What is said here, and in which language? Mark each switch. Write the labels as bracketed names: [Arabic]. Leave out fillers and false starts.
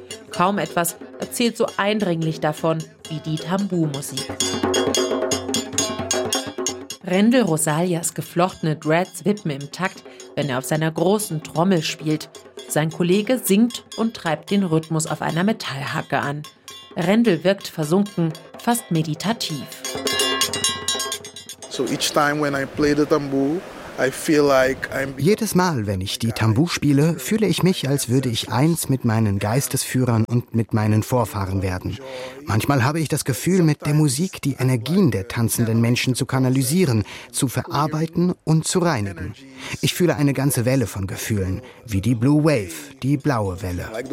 [German] Kaum etwas erzählt so eindringlich davon wie die Tambu-Musik. Rendel Rosalias geflochtene Dreads wippen im Takt, wenn er auf seiner großen Trommel spielt. Sein Kollege singt und treibt den Rhythmus auf einer Metallhacke an. Rendel wirkt versunken, fast meditativ. [English] So each time when I play the tambu, I feel like I'm... [German] Jedes Mal, wenn ich die Tambu spiele, fühle ich mich, als würde ich eins mit meinen Geistesführern und mit meinen Vorfahren werden. Manchmal habe ich das Gefühl, mit der Musik die Energien der tanzenden Menschen zu kanalisieren, zu verarbeiten und zu reinigen. Ich fühle eine ganze Welle von Gefühlen, wie die Blue Wave, die blaue Welle.